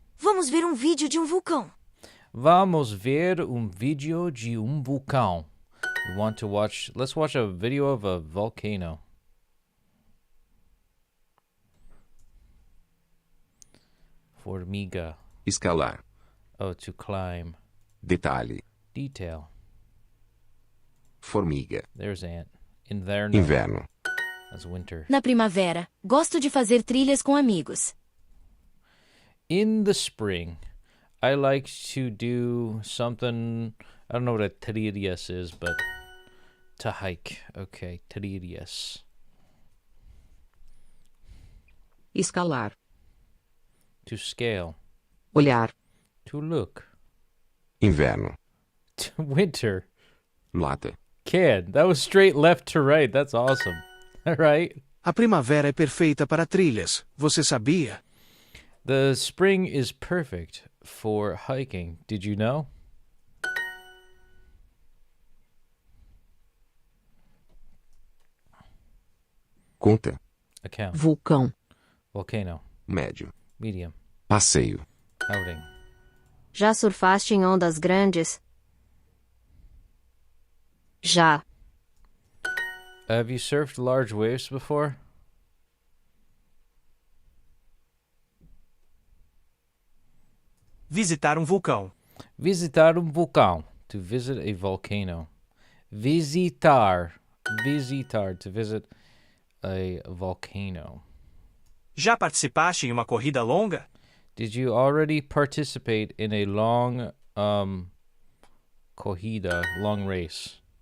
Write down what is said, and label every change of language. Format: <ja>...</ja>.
<pt>Vamos ver vídeo de vulcão. Vamos ver vídeo de vulcão.</pt> <en>Let's watch a video of a volcano.</en> <pt>Formiga. Escalar.</pt> <en>Oh, to climb.</en> <pt>Detalhe.</pt> <en>Detail.</en> <pt>Formiga.</pt> <en>There's ant. Inverno.</en> <pt>Inverno.</pt> <en>That's winter.</en> <pt>Na primavera, gosto de fazer trilhas com amigos.</pt> <en>In the spring, I like to do something. I don't know what a trilhas is, but to hike. Okay, trilhas.</en> <pt>Escalar.</pt> <en>To scale.</en> <pt>Olhar.</pt> <en>To look.</en> <pt>Inverno.</pt> <en>To winter.</en> <pt>Lata.</pt> <en>Kid, that was straight left to right. That's awesome. All right.</en> <pt>A primavera é perfeita para trilhas. Você sabia?</pt> <en>The spring is perfect for hiking. Did you know?</en> <pt>Conta.</pt> <en>Account.</en> <pt>Vulcão.</pt> <en>Volcano.</en> <pt>Médio.</pt> <en>Medium.</en> <pt>Passeio.</pt> <en>Outing.</en> <pt>Já surfaste em ondas grandes? Já.</pt> <en>Have you surfed large waves before?</en> <pt>Visitar vulcão.</pt> <en>Visitar vulcão. To visit a volcano. Visitar. To visit a volcano.</en> <pt>Já participaste em uma corrida longa?</pt> <en>Did you already participate in a long corrida, long race?</en>